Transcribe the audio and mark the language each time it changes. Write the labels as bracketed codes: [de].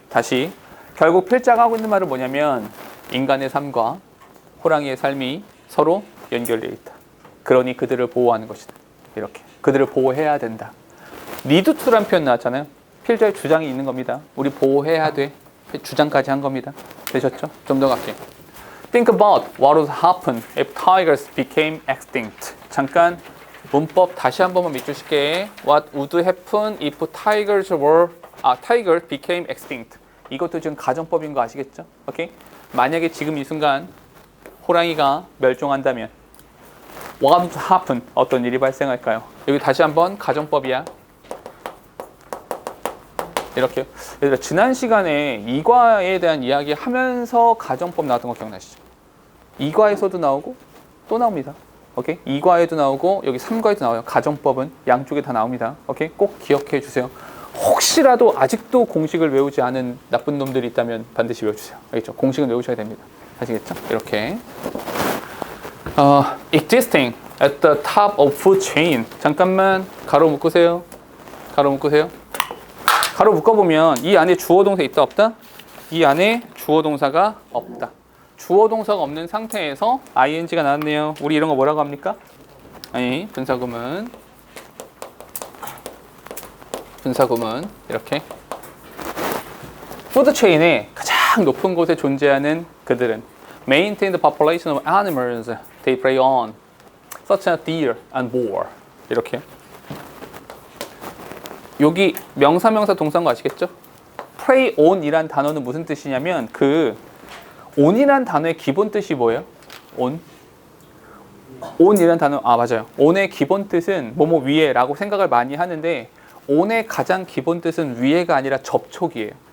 [ko] 다시 결국 필자가 하고 있는 말은 뭐냐면 인간의 삶과 호랑이의 삶이 서로 연결되어 있다. 그러니 그들을 보호하는 것이다. 이렇게 그들을 보호해야 된다. need to라는 표현 나왔잖아요. 필자의 주장이 있는 겁니다. 우리 보호해야 돼. 주장까지 한 겁니다. 되셨죠? 좀 더 갈게요. [en] Think about what would happen if tigers became extinct. [ko] 잠깐 문법 다시 한 번만 밑줄 칠게. [en] What would happen if tigers became extinct. [ko] 이것도 지금 가정법인 거 아시겠죠? 오케이? 만약에 지금 이 순간 호랑이가 멸종한다면 [en] what would happen? [ko] 어떤 일이 발생할까요? 여기 다시 한번 가정법이야. 이렇게요. 얘들아, 지난 시간에 이과에 대한 이야기 하면서 가정법 나왔던 거 기억나시죠? 이과에서도 나오고 또 나옵니다. 오케이? 이과에도 나오고 여기 3과에도 나와요. 가정법은 양쪽에 다 나옵니다. 오케이? 꼭 기억해 주세요. 혹시라도 아직도 공식을 외우지 않은 나쁜 놈들이 있다면 반드시 외워주세요. 알겠죠? 공식은 외우셔야 됩니다. 아시겠죠? 이렇게 [en] existing at the top of food chain. [ko] 잠깐만 가로 묶으세요. 가로 묶으세요. 가로 묶어보면 이 안에 주어 동사 있다 없다? 이 안에 주어 동사가 없다. 주어 동사가 없는 상태에서 ing가 나왔네요. 우리 이런 거 뭐라고 합니까? 아니, 분사구문 이렇게 푸드 체인의 가장 높은 곳에 존재하는 그들은 [en] maintain the population of animals they prey on, such as deer and boar. [ko] 이렇게 여기 명사명사 동사인 거 아시겠죠? prey on 이란 단어는 무슨 뜻이냐면 그 on이란 단어의 기본 뜻이 뭐예요? on이란 단어, 맞아요. on의 기본 뜻은 뭐뭐 위에 라고 생각을 많이 하는데 on의 가장 기본 뜻은 위에가 아니라 접촉이에요.